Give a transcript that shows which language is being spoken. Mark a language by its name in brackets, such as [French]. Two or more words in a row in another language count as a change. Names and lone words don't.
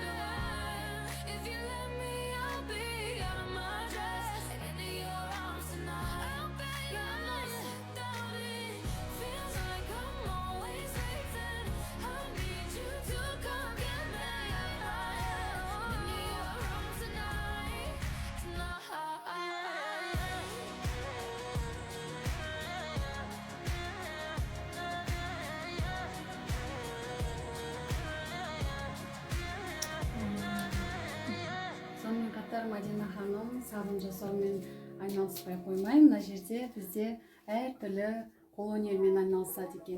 [English] If you let me, I'll be out of my dress and into your arms tonight. I'll bet you're not down. It feels like I'm always waiting. I need you to come get me out of my head, into your arms tonight, [Kazakh] Сонымен қатар Мадина ханым сабын жасаумен айналыспай қоймай, мына жерде бізде әртүрлі қолөнермен айналысады екен.